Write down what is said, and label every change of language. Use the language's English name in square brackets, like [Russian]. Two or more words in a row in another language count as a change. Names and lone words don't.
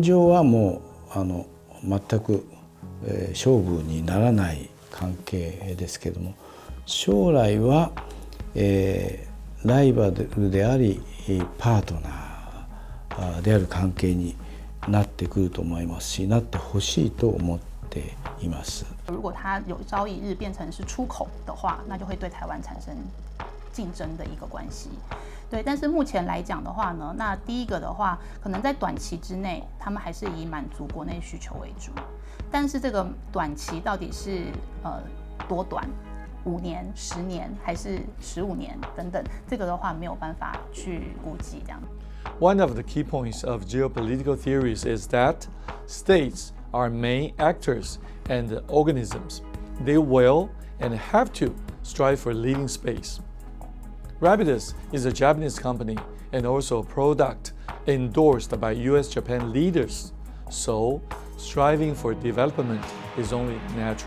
[Japanese] 状はもう全く、勝負にならない関係ですけども、将来は、ライバルでありパートナーである関係になってくると思いますし、なってほしいと思っています。 [Chinese] 如果它有朝一日变成是出口的话，那就会对台湾产生竞争的一个关系。对，但是目前来讲的话呢，那第一个的话，可能在短期之内，他们还是以满足国内需求为主。但是这个短期到底是多短？5年、10年还是15年等等，这个的话没有办法去估计这样。 [English] One of the key points of geopolitical theories is that states are main actors and organisms. They will and have to strive for leading space. Rapidus is a Japanese company and also a product endorsed by US-Japan leaders, so striving for development is only natural.